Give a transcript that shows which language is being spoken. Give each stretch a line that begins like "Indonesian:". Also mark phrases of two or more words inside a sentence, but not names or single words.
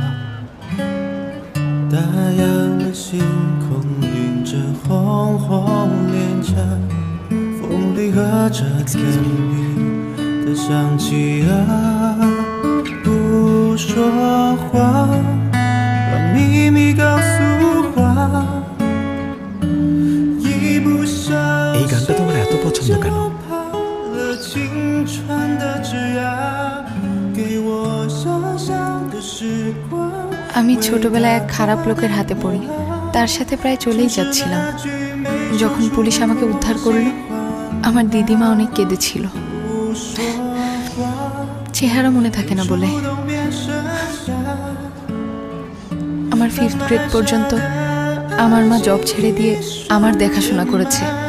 Chinese: 打烊了星空，映着红红脸颊，风里和着甜蜜的香气啊，不说话，把秘密告诉花，一不小
Bangla: এই গানটা তোমার এত পছন্দ কেন?
Chinese: 青春的枝桠，给我小小的时光。
Bangla: আমি ছোটবেলায় এক খারাপ লোকের হাতে পড়ি, তার সাথে প্রায় চলেই যাচ্ছিলাম। যখন পুলিশ আমাকে উদ্ধার করলো, আমার দিদিমা অনেক কেঁদেছিল। চেহারা মনে থাকে না বলে। আমার 5th গ্রেড পর্যন্ত আমার মা জব ছেড়ে দিয়ে আমার দেখাশোনা করেছে।